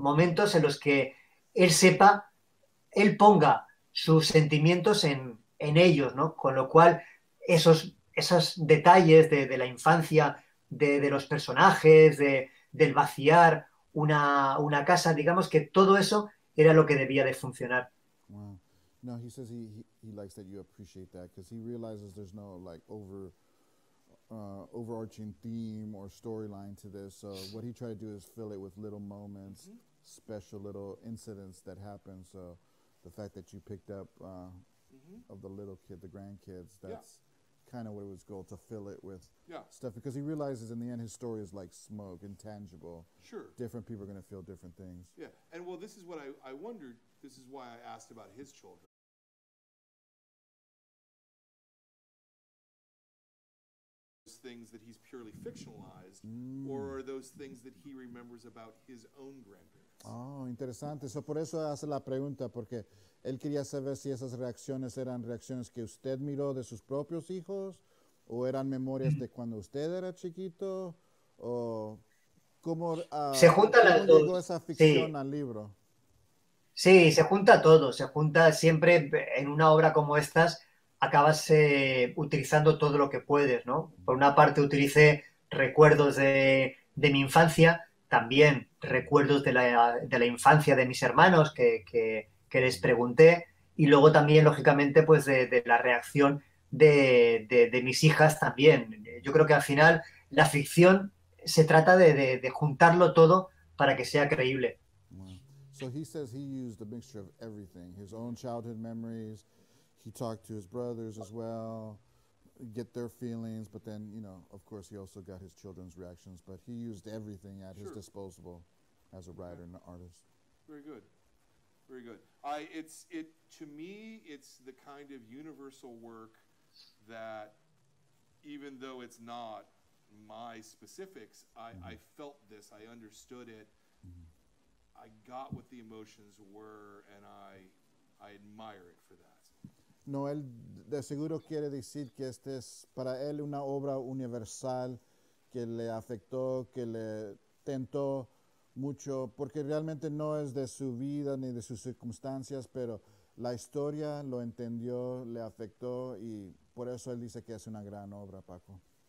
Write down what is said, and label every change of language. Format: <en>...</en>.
<es>momentos en los que él sepa, él ponga sus sentimientos en ellos, ¿no? Con lo cual, esos detalles de la infancia, de los personajes, del vaciar una casa, digamos que todo eso era lo que debía de funcionar.</es> <en>Wow. No, he says he likes that you appreciate that because he realizes there's no like overarching theme or storyline to this. So what he tried to do is fill it with little moments, Hmm. special little incidents that happen. So the fact that you picked up Hmm. of the little kid, the grandkids, Yeah. that's kind of what it was goal to fill it with Yeah. stuff because he realizes in the end his story is like smoke, intangible. Sure. Different people are going to feel different things. Yeah. And well, this is what I wondered. This is why I asked about his children. Those things that he's purely fictionalized, or are those things that he remembers about his own grandparents?</en> <es>Oh, interesante. So, por eso hace la pregunta, porque él quería saber si esas reacciones eran reacciones que usted miró de sus propios hijos o eran memorias de cuando usted era chiquito o cómo, Se juntan cómo las llegó dos, esa ficción sí. al libro. Sí, se junta todo, se junta siempre en una obra como estas, acabas utilizando todo lo que puedes, ¿no? Por una parte utilicé recuerdos de mi infancia, también recuerdos de la infancia de mis hermanos que les pregunté, y luego también, lógicamente, pues de la reacción de mis hijas también. Yo creo que al final la ficción se trata de juntarlo todo para que sea creíble.</es> <en>Wow. So he says he used a mixture of everything, his own childhood memories. He talked to his brothers as well, get their feelings, but then, of course, he also got his children's reactions, but he used everything at his Sure. disposal as a writer and an artist. Very good. Very good. To me, it's the kind of universal work that, even though it's not my specifics, I felt this, I understood it, I got what the emotions were, and I admire it for that.</en> <es>No, él de seguro quiere decir que este es para él una obra universal que le afectó, que le tentó mucho, porque realmente no es de su vida ni de sus circunstancias, pero la historia lo entendió, le afectó y por eso él dice que es una gran obra, Paco.</es>